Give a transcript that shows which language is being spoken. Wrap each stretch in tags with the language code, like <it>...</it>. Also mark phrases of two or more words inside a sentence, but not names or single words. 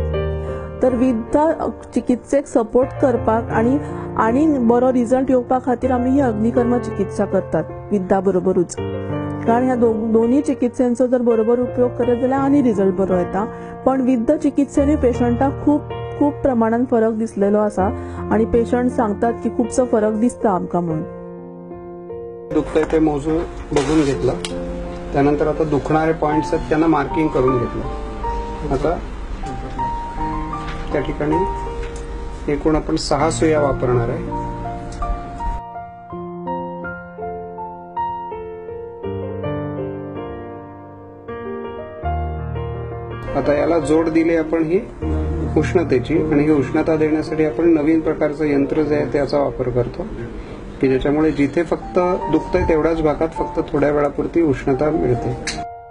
<kok>तर विद्या चिकित्सेक सपोर्ट करपाक आणि बरो रिजल्ट येवपा खातीर आमी ही अग्निकर्म चिकित्सा करतात विद्या बरोबरूच. कारण ह्या दोन्ही चिकित्सांचो जर बरोबर उपयोग करत जाल्यार आनी रिजल्ट बरो येता. पण विद्या चिकित्सेनी पेशंटाक खूप प्रमाणात फरक दिसलेलो आसा आणि पेशंट सांगतात की खूपसो फरक दिसता आमकां म्हणून.</kok> <mr>दुखतंय ते मोजून बघून घेतलं, त्यानंतर आता दुखणारे पॉइंट्स आहेत त्यांना मार्किंग करून घेतलं. आता त्या ठिकाणी एकूण आपण 6 सुया वापरणार आहे. आता याला जोड दिली आपण ही उष्णतेची, आणि ही उष्णता देण्यासाठी आपण नवीन प्रकारचं यंत्र जे आहे त्याचा वापर करतो की ज्याच्यामुळे जिथे फक्त दुखतंय तेवढ्याच भागात फक्त थोड्या वेळापुरती उष्णता मिळते.</mr>